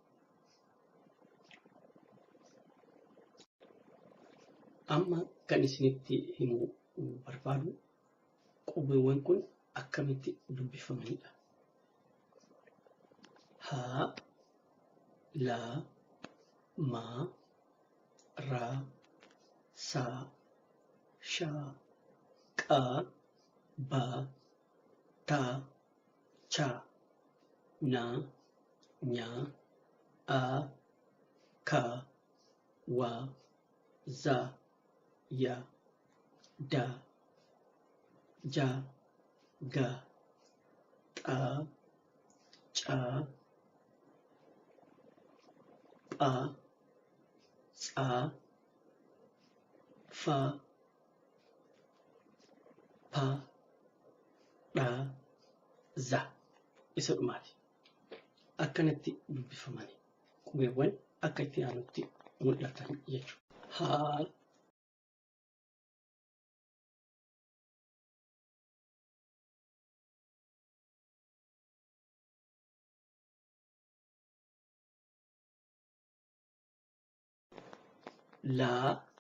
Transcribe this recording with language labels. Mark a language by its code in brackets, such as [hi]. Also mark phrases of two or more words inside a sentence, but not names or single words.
[om] Amma kan isinitti himuu barbaadu qubeewwan kun akkamitti dubbifamanidha. Haa la, ma, ra, sa, sha, qa, ba, ta, cha, na, nya, a, ka, wa, za, ya, da, ja, ga, ta, cha, pa, tsa, fa, pa, dha, za. Isa dhumaati. Akkanatti dubbifamanii qubeewwan akka itti aanutti mul'atan jechuudha. Haa, laa,